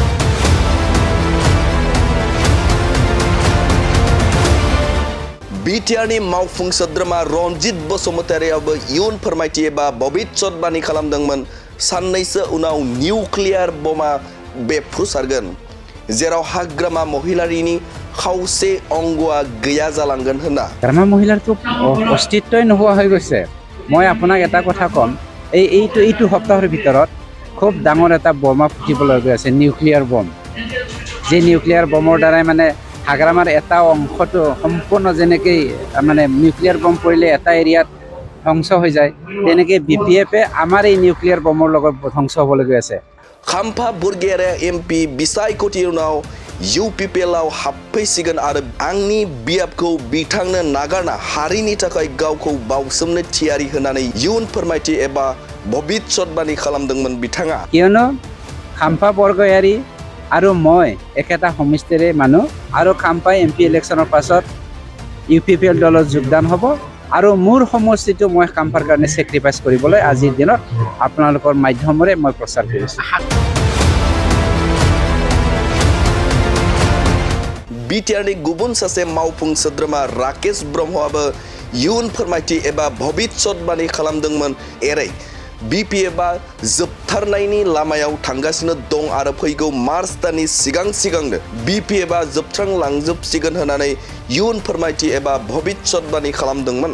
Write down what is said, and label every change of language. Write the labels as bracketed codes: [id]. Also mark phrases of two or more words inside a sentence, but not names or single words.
[brx] बिटिआरनि मावफुं सोद्रोमा रन्जित बसुमतारीयाबो इयुन फोरमायथि एबा भबिष्यतबाणी खालामदोंमोन साननैसो उनाव निउक्लियार बमा बेफ्रुसारगोन, जेराव हाग्रामा महिलारिनि खावसे अंगआ गैया जालांगोन होनना। [as] হাগ্ৰামা মহিলাৰটো অস্তিত্বই নোহোৱা হৈ গৈছে। মই আপোনাক এটা কথা ক'ম, এইটো সপ্তাহৰ ভিতৰত খুব ডাঙৰ এটা বোমা ফুটিবলৈ গৈ আছে, [en] nuclear bomb. [as] যে নিউক্লিয়াৰ বমৰ দ্বাৰাই মানে হাগ্ৰামাৰ এটা অংশটো সম্পূৰ্ণ যেনেকৈ মানে [en] nuclear bomb [as] পৰিলে এটা এৰিয়াত ধ্বংস হৈ যায়, তেনেকৈ BPF আমাৰ এই নিউক্লিয়াৰ বমৰ লগত ধ্বংস হ'বলৈ গৈ আছে। [brx] खाम्फा बुरगेयारि MP बिसायख'थि उनाव UPPLआव हाबफैसिगोन आरो आंनि बियाबखौ बिथांनो नागारना हारिनि थाखाय गावखौ बावसोमनो थियारि होननानै इयुन फोरमायथि एबा भबिष्यतबाणी खालामदोंमोन बिथाङा। [as] কিয়নো খাম্পা বৰগয়াৰী আৰু মই একেটা সমষ্টিৰে মানুহ আৰু খাম্পা MP ইলেকশ্যনৰ পাছত UPPL দলত যোগদান হ'ব আৰু মোৰ সমষ্টিটো মই খাম্পাৰ কাৰণে ছেক্ৰিফাইচ কৰিবলৈ আজিৰ দিনত আপোনালোকৰ মাধ্যমেৰে মই প্ৰচাৰ কৰিছোঁ। [brx] बिटिआरनि गुबुन सासे मावफुं सोद्रोमा राकेश ब्रह्मआबो इयुन फोरमायथि एबा भबिष्यतबाणी खालामदोंमोन एरै BPFआ जोबथारनायनि लामायाव थांगासिनो दं आरो फैगौ मार्च दाननि सिगांनो BPFआ जोबस्रांलांजोबसिगोन होननानै इयुन फोरमायथि एबा भबिष्यतबाणी खालामदोंमन।